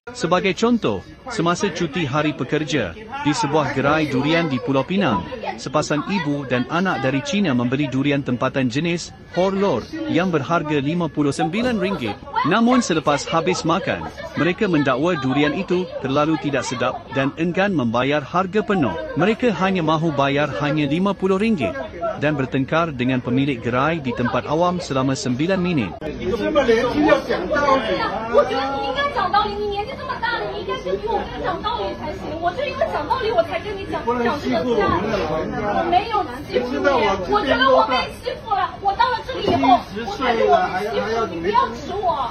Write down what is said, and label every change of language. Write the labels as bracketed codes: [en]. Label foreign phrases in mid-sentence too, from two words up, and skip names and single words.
[ms] Sebagai contoh, semasa cuti hari pekerja, di sebuah gerai durian di Pulau Pinang, sepasang ibu dan anak dari China membeli durian tempatan jenis Horlor yang berharga RM59. Namun selepas habis makan, mereka mendakwa durian itu terlalu tidak sedap dan enggan membayar harga penuh. Mereka hanya mahu bayar hanya RM50 dan bertengkar dengan pemilik gerai di tempat awam selama 9 minit. [zh] 我觉得你应该讲道理，你年纪这么大了，你应该是比我更讲道理才行。我就因为讲道理，我才跟你讲这个价。我没有欺负你，我觉得我被欺负了。我到了这里以后，我才是我被欺负，你不要指我。